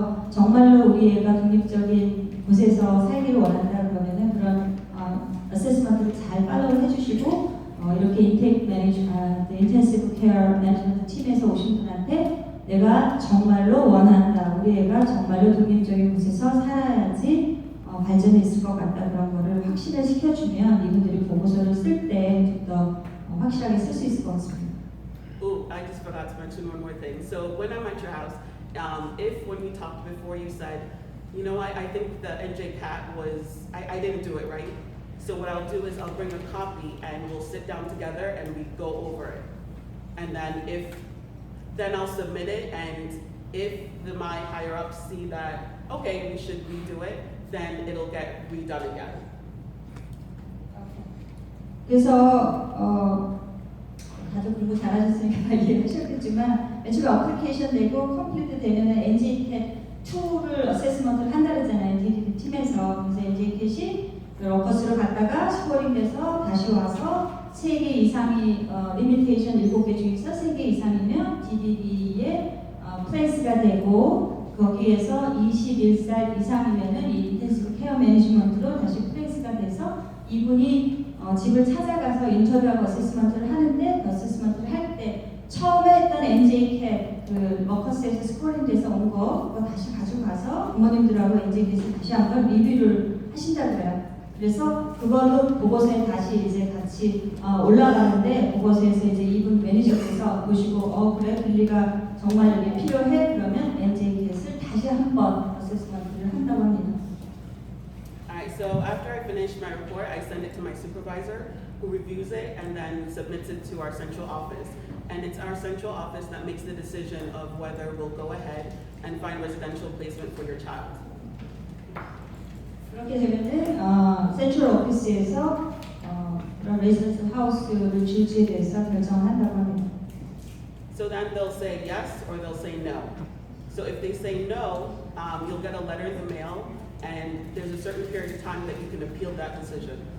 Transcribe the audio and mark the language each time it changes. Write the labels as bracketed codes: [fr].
[ko] 정말로 우리 애가 독립적인 곳에서 살기를 원한다 그러면은 그런 어세스먼트를 잘 팔로우 해주시고 이렇게 인텐시브 케어 매니지먼트 팀에서 오신 분한테 내가 정말로 원한다, 우리 애가 정말로 독립적인 곳에서 살아야지 발전이 있을 것 같다 그런 거를 확신을 시켜주면 이분들이 보고서를 쓸 때 좀 더 확실하게 쓸 수 있을 것 같습니다. [en] Oh, I just forgot to mention one more thing. So when I'm at your house, if when we talked before you said, you know, I think the NJ CAT was, I didn't do it right. So what I'll do is I'll bring a copy and we'll sit down together and we go over it. And then I'll submit it, and if my higher ups see that, okay, we should redo it, then it'll get redone again. [ko] 그래서 다들 공부 잘하셨으니까 이해하셨겠지만 맨 처음에 어플리케이션 내고 컴플리트 되면 NJCAT2를 어세스먼트를 한다 그랬잖아요. DDD 팀에서. 그래서 NJCAT이 러커스로 갔다가 스코링 돼서 다시 와서 3개 이상이 리미테이션 7개 중에서 3개 이상이면 DDD에 플레이스가 되고 거기에서 21살 이상이면은 이 인텐시브 케어 매니지먼트로 다시 플레이스가 돼서 이분이 집을 찾아가서 인터뷰하고 어세스먼트를 하는데 어세스먼트를 할 때 처음에 했던 NJCAT 그 워커스에서 스코링 돼서 온 거 그거 다시 가지고 가서 부모님들하고 NJCAT에서 다시 한번 리뷰를 하신다고요. 그래서 그거는 보고서에 다시 이제 같이 올라가는데 보고서에서 이제 이분 매니저께서 보시고 그래 빌리가 정말 이게 필요해 그러면 NJCAT을 다시 한번 어세스먼트를 한다고 합니다. [en] Alright, so after I finish my report, I send it to my supervisor who reviews it and then submits it to our central office. And it's our central office that makes the decision of whether we'll go ahead and find residential placement for your child. [ko] 그렇게 되면은 센트럴 오피스에서 그런 레지던스 하우스를 줄지에 대해서 결정을 한다고 합니다. [en] So then they'll say yes or they'll say no. So if they say no, you'll get a letter in the mail, and there's a certain period of time that you can appeal that decision.